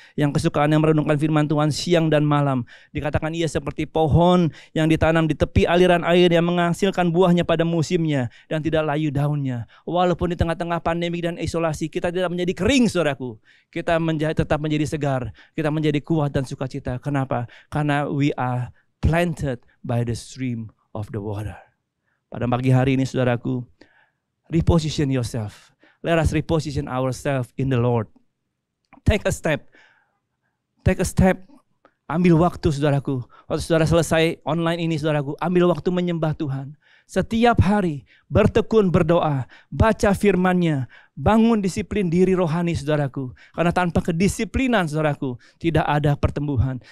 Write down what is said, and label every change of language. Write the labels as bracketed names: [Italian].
[Indonesian] Yang kesukaan yang merenungkan firman Tuhan siang dan malam. Dikatakan ia seperti pohon yang ditanam di tepi aliran air yang menghasilkan buahnya pada musimnya dan tidak layu daunnya. Walaupun di tengah-tengah pandemi dan isolasi kita tidak menjadi kering, saudaraku. Kita tetap menjadi segar. Kita menjadi kuat dan sukacita. Kenapa? Karena [English] we are planted by the stream of the water. [Indonesian] Pada pagi hari ini, saudaraku, [English] reposition yourself. Let us reposition ourselves in the Lord. Take a step. Take a step. [Indonesian] Ambil waktu, saudaraku. Waktu saudara selesai online ini, saudaraku, ambil waktu menyembah Tuhan. Setiap hari bertekun berdoa, baca firman-Nya, bangun disiplin diri rohani, saudaraku. Karena tanpa kedisiplinan, saudaraku, tidak ada pertumbuhan.